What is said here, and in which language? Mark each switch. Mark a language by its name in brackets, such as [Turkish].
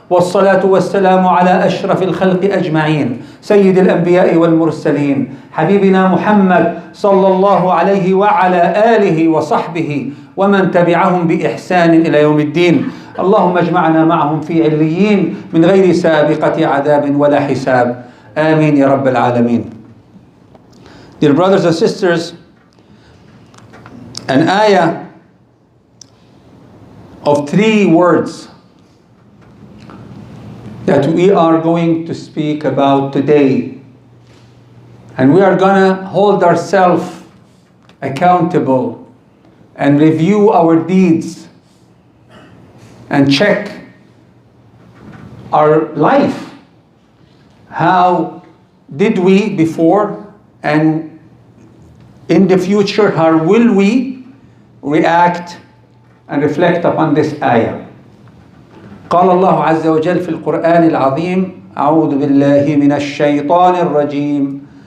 [Arabic] والصلاة والسلام على أشرف الخلق أجمعين سيد الأنبياء والمرسلين حبيبنا محمد صلى الله عليه وعلى آله وصحبه ومن تبعهم بإحسان إلى يوم الدين. اللهم اجمعنا معهم في عليين من غير سابقة عذاب ولا حساب. آمين يا رب العالمين. [English] Dear brothers and sisters, an ayah of 3 words that we are going to speak about today, and we are gonna hold ourselves accountable and review our deeds and check our life. How did we before, and in the future, how will we react and reflect upon this ayah? [Arabic] قال الله عز وجل في القرآن العظيم: أعوذ بالله من الشيطان الرجيم.